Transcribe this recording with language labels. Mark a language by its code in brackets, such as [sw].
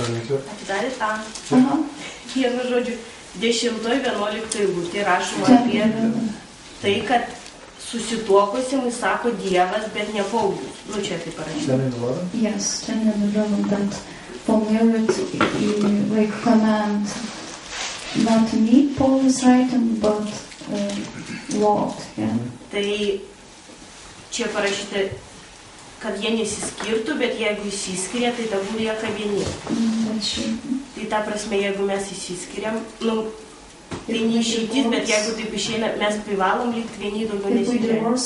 [lt] Atidarė tą. Vienu žodžiu, 10-11 eilutė rašoma apie tai, kad susituokusiam sako Dievas, bet ne Paulius. Čia taip parašyta. [en] Yes, 10-11, that for marriage, like command, not me, Paul is writing, but Lord. Yeah. [lt] Tai čia parašyta kad jie nesiskirtų, bet jeigu įsiskiria, tai dabar lieka vieni. Tai ta prasme, jeigu mes įsiskiriam, tai neišeitis, bet jeigu taip išeina, mes privalom likti vieni, daugiau nesiskiriam.